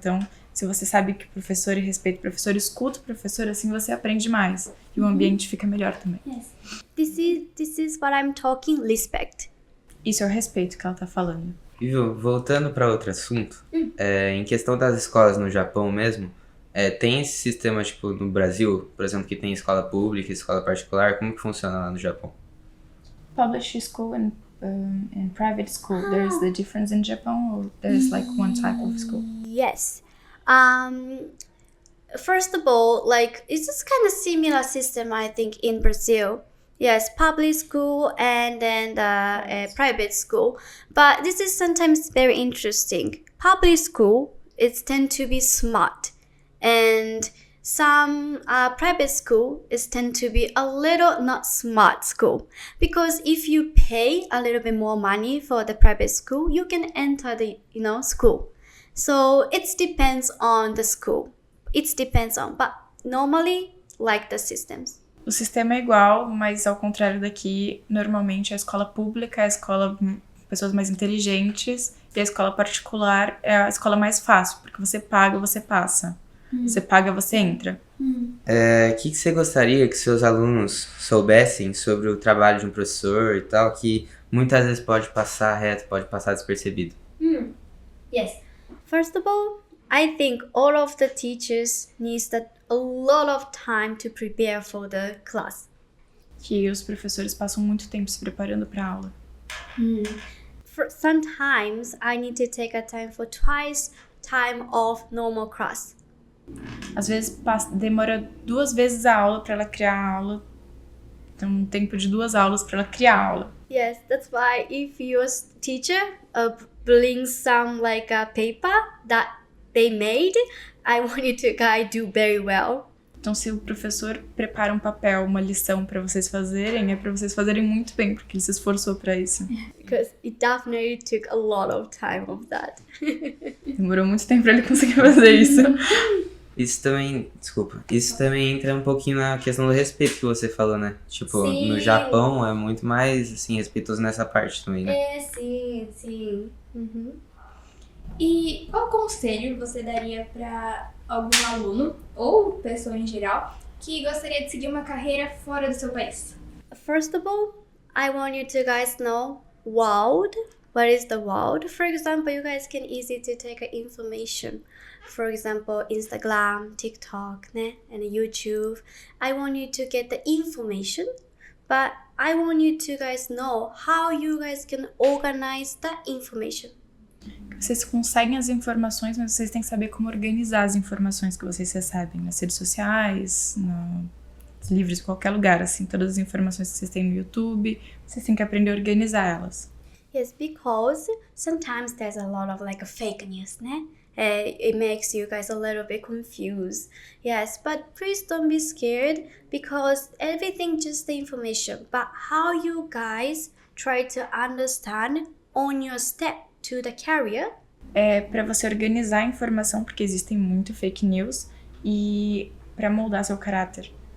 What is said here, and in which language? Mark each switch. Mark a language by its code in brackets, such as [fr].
[pt] Então, se você sabe que o professor e respeita o professor, escuta o professor, assim você aprende mais. E o ambiente fica melhor também. [en] Yes. This is what I'm talking, respect. [pt] Isso é o respeito que ela tá falando. Viu, voltando para outro assunto, em questão das escolas no Japão mesmo, tem esse sistema, tipo, no Brasil, por exemplo, que tem escola pública e escola particular, como que funciona lá no Japão? [en] Public school and private school, there's the difference in Japan, or there's like one type of school? Yes. First of all, like it's just kind of similar system I think in Brazil. Yes, public school and then the private school. But this is sometimes very interesting. Public school is tend to be smart, and some private school is tend to be a little not smart school. Because if you pay a little bit more money for the private school, you can enter the school. So it depends on the school. It depends on, but normally like the systems. [pt] O sistema é igual, mas ao contrário daqui, normalmente a escola pública é a escola com pessoas mais inteligentes e a escola particular é a escola mais fácil, porque você paga, você passa. Você paga, você entra. O que você gostaria que seus alunos soubessem sobre o trabalho de um professor e tal, que muitas vezes pode passar reto, pode passar despercebido? [en] Yes. First of all, I think all of the teachers needs a lot of time to prepare for the class. [pt] Que os professores passam muito tempo se preparando para a aula. [en] Sometimes I need to take a time for twice time of normal class. [pt] Às vezes demora 2 vezes a aula para ela criar a aula. Então, um tempo de 2 aulas para ela criar a aula. [en] Yes, that's why if your teacher brings some like a paper that they made, I want you to guys do very well. [pt] Então, se o professor prepara um papel, uma lição para vocês fazerem, é para vocês fazerem muito bem, porque ele se esforçou para isso. [en] Because it definitely took a lot of time of that. [pt] Demorou muito tempo para ele conseguir fazer isso. Isso também entra um pouquinho na questão do respeito que você falou, né? Tipo, Sim. No Japão é muito mais, assim, respeitoso nessa parte também, né? Sim. E qual conselho você daria para algum aluno ou pessoa em geral que gostaria de seguir uma carreira fora do seu país? [en] First of all, I want you to guys know world. What is the world? For example, you guys can easy to take information. For example, Instagram, TikTok, né? And YouTube. I want you to get the information, but I want you to guys know how you guys can organize that information. [pt] Vocês conseguem as informações, mas vocês têm que saber como organizar as informações que vocês recebem nas redes sociais, nos livros, em qualquer lugar, assim, todas as informações que vocês têm no YouTube, vocês têm que aprender a organizar elas. [en] Yes, because sometimes there's a lot of like a fake news, né? It makes you guys a little bit confused. Yes, but please don't be scared because everything just the information. But how you guys try to understand on your step to the career? [pt] É para você organizar a informação, porque existem muito fake news, e para moldar seu caráter.